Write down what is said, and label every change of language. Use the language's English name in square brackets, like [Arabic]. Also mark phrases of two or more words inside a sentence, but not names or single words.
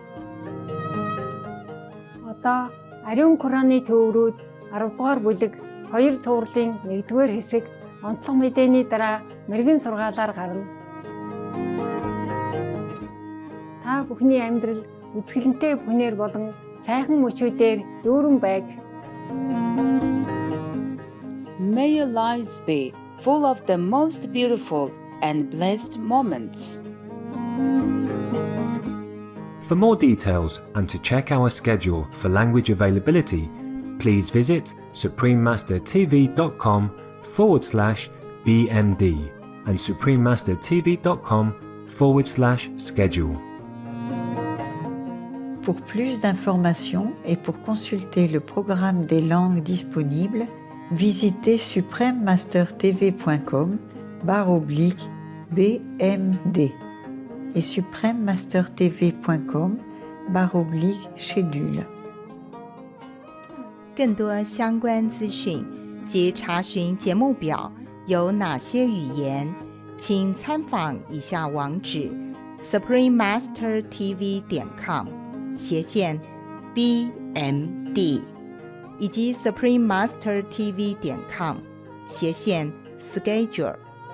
[Mongolian] Одоо ариун Кораны төврүүд 10 дугаар бүлэг 2 цувралын 1 дугаар хэсэг онцлог мэдээний дараа мэрэгэн сургаалаар гарна. Та бүхний амьдрал үзэсгэлэнтэй бүхнээр болон сайхан мөчүүдээр дүүрэн байг. [English] May your lives be full of the most beautiful and blessed moments. For more details and to check our schedule for language availability, please visit suprememastertv.com/BMD and suprememastertv.com/schedule. [French] Pour plus d'informations et pour consulter le programme des langues disponibles, visitez suprememastertv.com/BMD et suprememastertv.com/schedule。 [Chinese] 更多相关资讯及查询节目表有哪些语言，请参访以下网址 suprememastertv.com/BMD 以及 suprememastertv.com/schedule。